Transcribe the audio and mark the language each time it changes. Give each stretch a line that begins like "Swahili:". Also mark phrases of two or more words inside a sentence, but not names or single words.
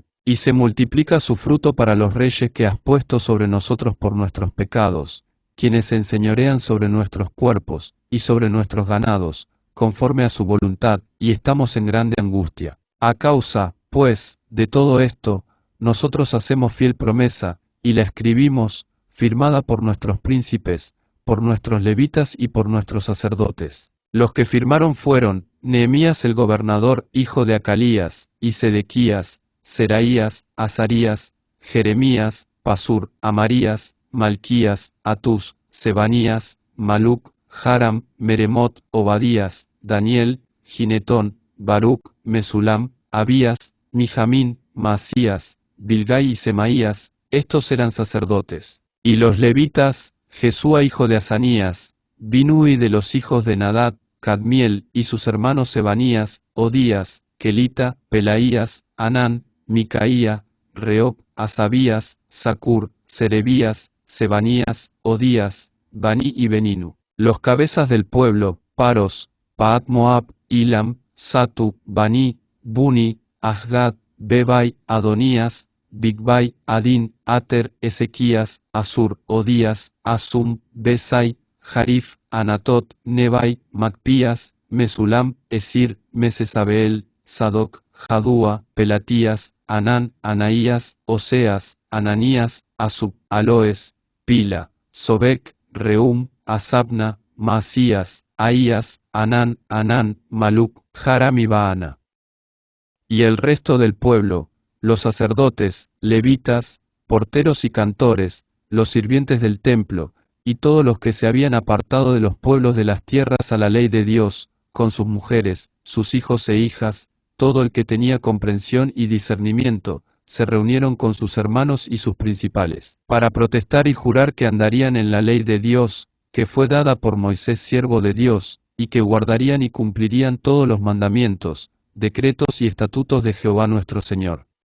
Spanish: Y se multiplica su fruto para los reyes que has puesto sobre nosotros por nuestros pecados, quienes se enseñorean sobre nuestros cuerpos, y sobre nuestros ganados, conforme a su voluntad, y estamos en grande angustia. A causa, pues, de todo esto, nosotros hacemos fiel promesa, y la escribimos, firmada por nuestros príncipes, por nuestros levitas y por nuestros sacerdotes. Los que firmaron fueron Nehemías el gobernador, hijo de Acalías, y Sedequías, Seraías, Azarías, Jeremías, Pasur, Amarías, Malquías, Atús, Sebanías, Maluc, Haram, Meremot, Obadías, Daniel, Ginetón, Baruc, Mesulam, Abías, Mijamín, Masías, Bilgai y Semaías. Estos eran sacerdotes. Y los levitas, Jesúa hijo de Asanías, Binui de los hijos de Nadab, Cadmiel y sus hermanos Sebanías, Odías, Kelita, Pelaías, Anán, Micaía, Reob, Asabías, Sacur, Serebías, Sebanías, Odías, Bani y Beninu. Los cabezas del pueblo, Paros, Paat Moab, Ilam, Satu, Bani, Buni, Asgad, Bebai, Adonías, Bigbai, Adin, Ater, Ezequías, Asur, Odías, Asum, Besai, Jarif, Anatot, Nebai, Macpías, Mesulam, Esir, Mesesabeel, Sadoc, Jadúa, Pelatías, Anán, Anaías, Oseas, Ananías, Asub, Aloes, Pila, Sobek, Reum, Asabna, Masías, Ahías, Anán, Maluc, Haram y Baana. Y el resto del pueblo, los sacerdotes, levitas, porteros y cantores, los sirvientes del templo, y todos los que se habían apartado de los pueblos de las tierras a la ley de Dios, con sus mujeres, sus hijos e hijas, todo el que tenía comprensión y discernimiento, se reunieron con sus hermanos y sus principales, para protestar y jurar que andarían en la ley de Dios, que fue dada por Moisés siervo de Dios, y que guardarían y cumplirían todos los mandamientos, decretos y estatutos de Jehová nuestro Señor.